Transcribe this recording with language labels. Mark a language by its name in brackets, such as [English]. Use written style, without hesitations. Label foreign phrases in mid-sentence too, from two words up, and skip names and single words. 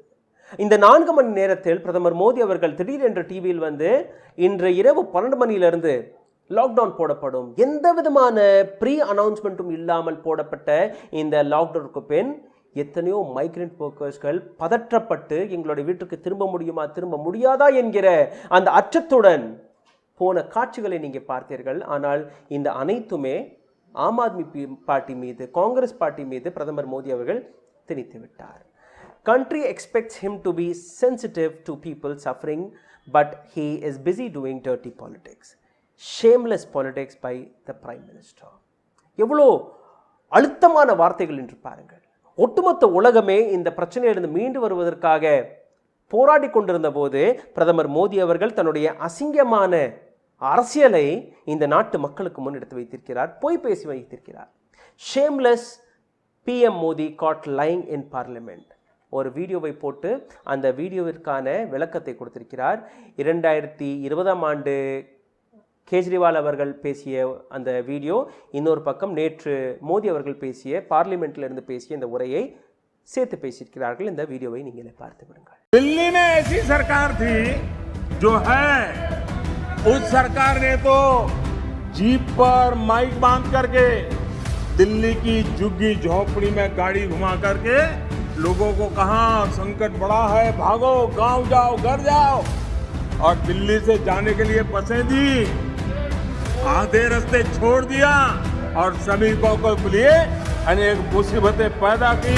[Tamil] இந்த 4 மணி நேரத்தில் பிரதமர் மோடி அவர்கள் திடீரென்று டிவியில் இன்று இரவு 12 மணியிலிருந்து லாக்டவுன் போடப்படும், எந்த விதமான ப்ரீ அனௌன்ஸ்மெண்ட்டும் இல்லாமல் போடப்பட்ட இந்த லாக்டவுனுக்கு பின் எத்தனையோ [English] migrant workers [Tamil] பதற்றப்பட்டு எங்களுடைய வீட்டுக்கு திரும்ப முடியுமா, திரும்ப முடியாதா என்கிற அந்த அச்சத்துடன் போன காட்சிகளை நீங்கள் பார்த்தீர்கள். ஆனால் இந்த அனைத்துமே ஆம் ஆத்மி பார்ட்டி மீது, காங்கிரஸ் பார்ட்டி மீது பிரதமர் மோடி அவர்கள் திணித்து விட்டார். [English] Country expects him to be sensitive to people suffering, but he is busy doing dirty politics. Shameless politics by the Prime Minister. [Tamil] எவ்வளோ அழுத்தமான வார்த்தைகள் என்று பாருங்கள். ஒட்டுமொத்த உலகமே இந்த பிரச்சனையிலிருந்து மீண்டு வருவதற்காக போராடி கொண்டிருந்த போது பிரதமர் மோடி அவர்கள் தன்னுடைய அசிங்கமான அரசியலை இந்த நாட்டு மக்களுக்கு முன் எடுத்து வைத்திருக்கிறார், பொய் பேசி வைத்திருக்கிறார். [English] Shameless PM Modi caught lying in Parliament. [Tamil] ஒரு வீடியோவை போட்டு அந்த வீடியோவிற்கான விளக்கத்தை கொடுத்திருக்கிறார். 2020ஆம் ஆண்டு கேஜ்ரிவால் அவர்கள் பேசிய அந்த வீடியோ, இன்னொரு பக்கம் நேற்று மோடி அவர்கள் பேசிய பார்லிமெண்ட்டிலிருந்து பேசிய இந்த உரையை சேர்த்து பேசியிருக்கிறார்கள். இந்த வீடியோவை நீங்களே பார்த்து விடுங்கள். [Hindi] दिल्ली में ऐसी सरकार थी जो है, उस सरकार ने तो जीप पर माइक बांध करके दिल्ली की झुग्गी झोपड़ी में गाड़ी घुमा करके लोगों को कहा संकट बड़ा है, भागो, गांव जाओ, घर जाओ, और दिल्ली से जाने के लिए बसें दी, आधे रास्ते छोड़ दिया और सभी को लिए अनेक मुसीबतें पैदा की।